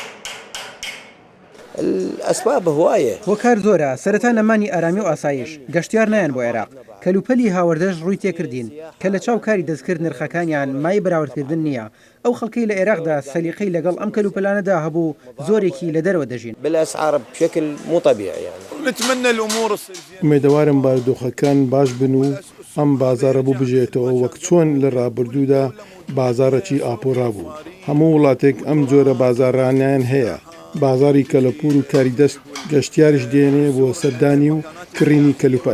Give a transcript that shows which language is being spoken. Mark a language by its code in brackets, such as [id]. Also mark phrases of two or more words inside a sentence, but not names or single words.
[ckb] ئەسباب هوایە بۆ کار زۆرە سەرەتا نەمانی ئارامی و ئاسایش گەشتیار نایەن بۆ عێراق کەلوپەلی هاوردەش ڕووی تێکردین کە لە چاو کاری دەستکرد نرخەکانیان مای بەراوردکردن نییە ئەو خەڵکەی لە عێراقدا سەلیقەی لەگەڵ ئەم کەلوپەلانەدا هەبوو زۆرێکی لە دەرەوە دەژین [ar] بالأسعار بشكل مو طبيعي يعني نتمنى الأمور [ckb] ئومێدەوارم بارودۆخەکان باش بن و ئەم بازارە بوو بژێتەوە وەک چۆن لە ڕابردوودا بازارەکی ئاپۆرا بوو هەموو وڵاتێک ئەم جۆرە بازارانیان هەیە بازاری کەلەپور و کاری دەست گەشتیارش دێنێ بۆ سەردانی و کڕینی کەلوپەل.